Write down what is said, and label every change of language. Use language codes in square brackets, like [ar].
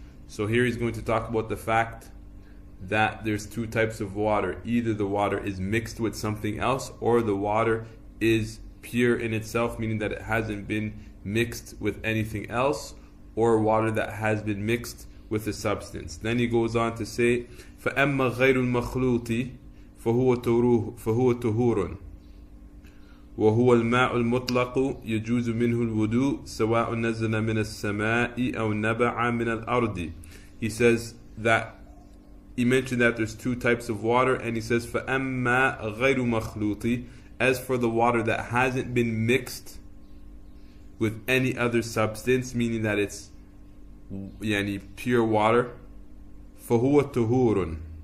[en] So here he's going to talk about the fact that there's two types of water. Either the water is mixed with something else, or the water is pure in itself, meaning that it hasn't been mixed with anything else, or water that has been mixed with a substance. Then he goes on to say, [ar] فَأَمَّا غَيْرُ الْمَخْلُوطِ فَهُوَ طُهُورٌ وهو الماء المطلق يجوز منه الوضوء سواء نزل من السماء أو نبع من الأرض. [en] He says that he mentioned that there's two types of water, and he says [ar] فَأَمَّا غَيْرُ مَخْلُوطِ, [en] as for the water that hasn't been mixed with any other substance, meaning that it's pure water, [ar] فَهُوَ طُهُورٌ.